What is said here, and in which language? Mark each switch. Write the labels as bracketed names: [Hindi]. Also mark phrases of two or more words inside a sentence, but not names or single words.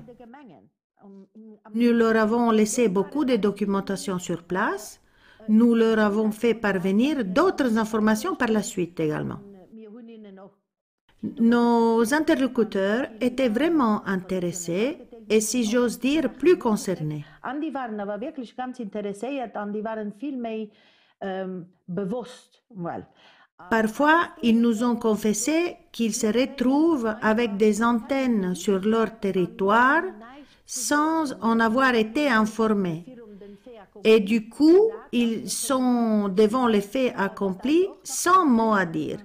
[French] Nous leur avons laissé beaucoup de documentation sur place. Nous leur avons fait parvenir d'autres informations par la suite également. Nos interlocuteurs étaient vraiment intéressés et, si j'ose dire, plus concernés. [German] Die waren aber wirklich ganz interessiert und die waren viel mehr bewusst. [French] Parfois, ils nous ont confessé qu'ils se retrouvent avec des antennes sur leur territoire sans en avoir été informés. Et du coup, ils sont devant les faits accomplis sans mot à dire.